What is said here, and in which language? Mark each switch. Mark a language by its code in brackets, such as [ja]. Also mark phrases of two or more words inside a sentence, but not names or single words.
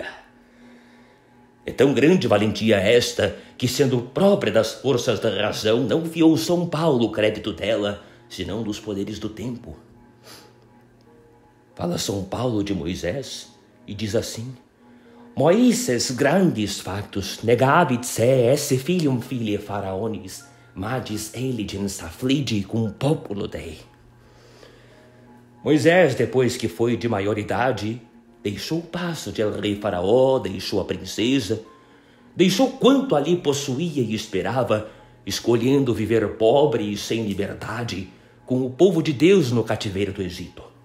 [pt] É tão grande valentia esta, que sendo própria das forças da razão, não fiou São Paulo o crédito dela, senão dos poderes do tempo. Fala São Paulo de Moisés e diz assim, [la] Moisés grandes factos negabit se esse filium filie faraonis, magis eligens affligi cum populo Dei. [pt] Moisés, depois que foi de maior idade, deixou o passo de el rei faraó, deixou a princesa, deixou quanto ali possuía e esperava, escolhendo viver pobre e sem liberdade, com o povo de Deus no cativeiro do Egito.